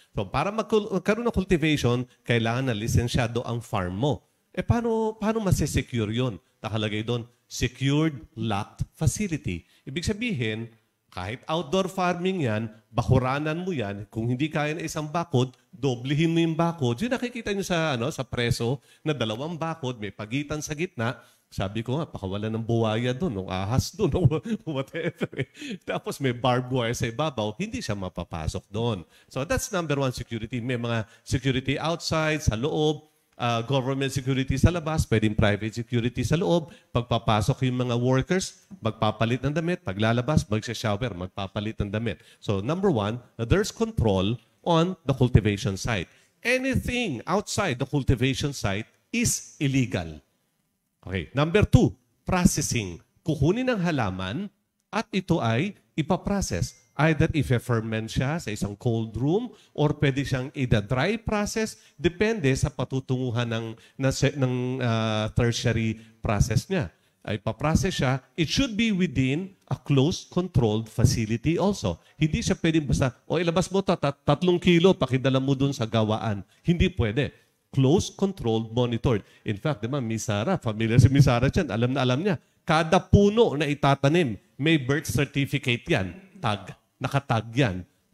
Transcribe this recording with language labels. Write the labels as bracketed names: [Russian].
[Filipino] So para magkaroon ng cultivation, kailangan na lisensyado ang farm mo. Paano masesecure yun? Nakalagay doon, secured locked facility. Ibig sabihin, kahit outdoor farming yan, bakuranan mo yan, kung hindi kaya na isang bakod, doblehin mo yung bakod. Yung nakikita nyo sa preso na 2 bakod, may pagitan sa gitna. Sabi ko nga, pakawalan ng buwaya doon, ng ahas doon, whatever. Tapos may barbed wire sa ibabaw, hindi siya mapapasok doon. [English] So that's number 1 security. [Filipino] May mga security outside, sa loob, government security sa labas, pwedeng private security sa loob. Pagpapasok yung mga workers, magpapalit ng damit. Paglalabas, magsha-shower, magpapalit ng damit. [English] So number 1, there's control on the cultivation site. Anything outside the cultivation site is illegal. [Filipino] Okay. [English] Number 2, processing. [Filipino] Kukunin ng halaman at ito ay ipaprocess. Either i-ferment siya sa isang cold room or pwede siyang i-dry process. Depende sa patutunguhan ng tertiary process niya. Ay paprocess siya. [English] It should be within a closed, controlled facility also. [Filipino] Hindi siya pwedeng basta, ilabas mo 3 kilo, pakidala mo dun sa gawaan. Hindi pwede. [English] Closed, controlled, monitored. In fact, [Filipino] diba, Miss Sara, familiar si Miss Sara dyan, alam na alam niya. Kada puno na itatanim, may birth certificate yan. Tag. Nakatag yan.